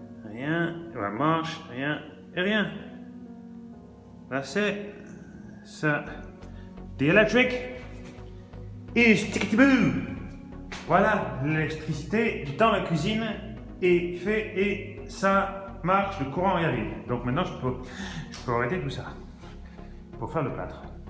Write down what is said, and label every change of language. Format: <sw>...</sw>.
<fr>Rien, ça marche, rien et rien. Là c'est ça.</fr> <en>The electric is tickety-boo.</en> <fr>Voilà, l'électricité dans la cuisine est fait et ça marche, le courant y arrive. Donc maintenant je peux arrêter tout ça pour faire le plâtre.</fr>